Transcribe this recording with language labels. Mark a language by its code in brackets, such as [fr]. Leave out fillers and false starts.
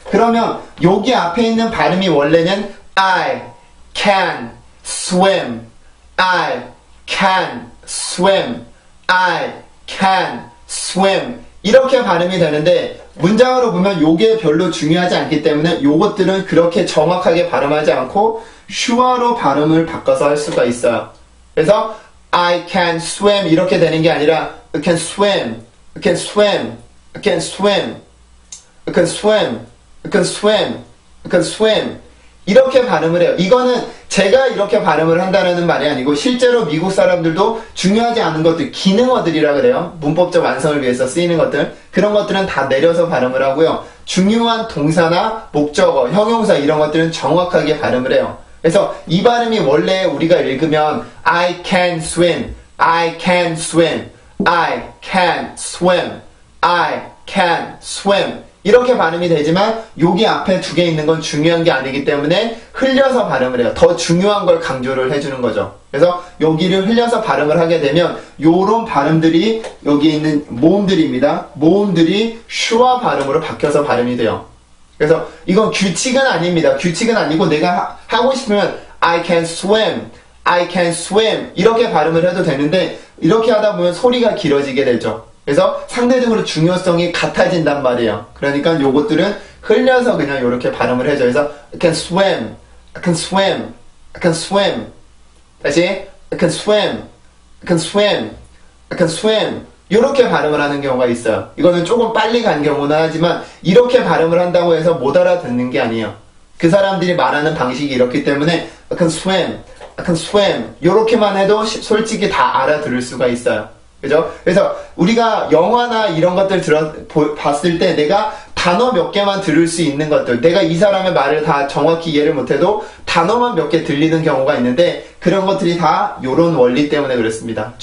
[ko] 그러면 여기 앞에 있는 발음이 원래는 [en] I can swim, I can swim, [ko] I can swim 이렇게 발음이 되는데 문장으로 보면 요게 별로 중요하지 않기 때문에 요것들은 그렇게 정확하게 발음하지 않고 슈어로 발음을 바꿔서 할 수가 있어요. 그래서 [en] I can swim [ko] 이렇게 되는 게 아니라 [en] I can swim, I can swim, I can swim, I can swim, I can swim, I can swim [ko] 이렇게 발음을 해요. 이거는 제가 이렇게 발음을 한다는 말이 아니고 실제로 미국 사람들도 중요하지 않은 것들, 기능어들이라 그래요. 문법적 완성을 위해서 쓰이는 것들, 그런 것들은 다 내려서 발음을 하고요. 중요한 동사나 목적어, 형용사 이런 것들은 정확하게 발음을 해요. 그래서 이 발음이 원래 우리가 읽으면 [en] I can swim, I can swim, [ko] I can swim, I can swim 이렇게 발음이 되지만 여기 앞에 두 개 있는 건 중요한 게 아니기 때문에 흘려서 발음을 해요. 더 중요한 걸 강조를 해주는 거죠. 그래서 여기를 흘려서 발음을 하게 되면 요런 발음들이 여기 있는 모음들입니다. 모음들이 슈아 발음으로 바뀌어서 발음이 돼요. 그래서 이건 규칙은 아닙니다. 규칙은 아니고 내가 하고 싶으면 [en] I can swim, I can swim [ko] 이렇게 발음을 해도 되는데 이렇게 하다 보면 소리가 길어지게 되죠. 그래서 상대적으로 중요성이 같아진단 말이에요. 그러니까 요것들은 흘려서 그냥 이렇게 발음을 해줘. 그래서 [en] I can swim, I can swim, I can swim. [ko] 다시 [en] I can swim, I can swim, I can swim. [ko] 이렇게 발음을 하는 경우가 있어요. 이거는 조금 빨리 간 경우는 하지만 이렇게 발음을 한다고 해서 못 알아듣는 게 아니에요. 그 사람들이 말하는 방식이 이렇기 때문에 [en] I can swim, I can swim [ko] 이렇게만 해도 솔직히 다 알아들을 수가 있어요. 그죠? 그래서 우리가 영화나 이런 것들 봤을 때 내가 단어 몇 개만 들을 수 있는 것들, 내가 이 사람의 말을 다 정확히 이해를 못해도 단어만 몇 개 들리는 경우가 있는데 그런 것들이 다 요런 원리 때문에 그렇습니다.